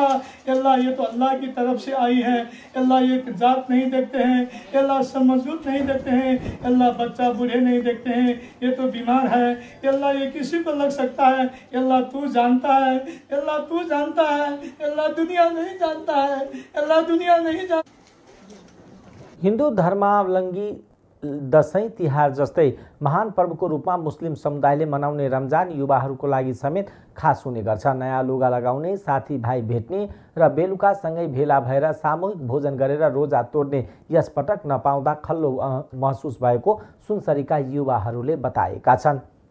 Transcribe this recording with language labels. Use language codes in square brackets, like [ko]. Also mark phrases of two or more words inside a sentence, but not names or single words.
[hi] अल्लाह ये तो अल्लाह की तरफ से आई है। अल्लाह ये जात नहीं देखते हैं, अल्लाह सब मजबूत नहीं देखते हैं, अल्लाह बच्चा बूढ़े नहीं देखते हैं, ये तो बीमार है। अल्लाह ये किसी को लग सकता है, अल्लाह तू जानता है, अल्लाह तू जानता है, अल्लाह दुनिया नहीं जानता है, अल्लाह दुनिया नहीं जानता। [ne] हिन्दू धर्मावलम्बी दशैं तिहार जस्तै महान पर्वको रूपमा मुस्लिम समुदायले मनाउने रमजान युवाहरूको लागि समेत खास हुने गर्छ। नयाँ लुगा लगाउने, साथीभाइ भेट्ने र बेलुकासँगै भेला भएर सामूहिक भोजन गरेर रोजा तोड्ने यस पटक नपाउँदा खल्लो महसुस भएको सुनसरीका युवाहरूले बताएका छन्।